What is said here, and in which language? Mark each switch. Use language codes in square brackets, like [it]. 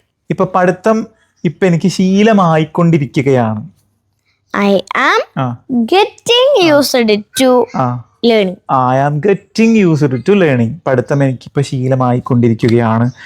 [ml] ഇപ്പൊ പഠിത്തം ഇപ്പൊ എനിക്ക് ശീലമായിക്കൊണ്ടിരിക്കുകയാണ്. [en] I am getting used to learning. I am getting used to learning. [ml] പഠിത്തം എനിക്ക് ഇപ്പൊ ശീലമായിക്കൊണ്ടിരിക്കുകയാണ്.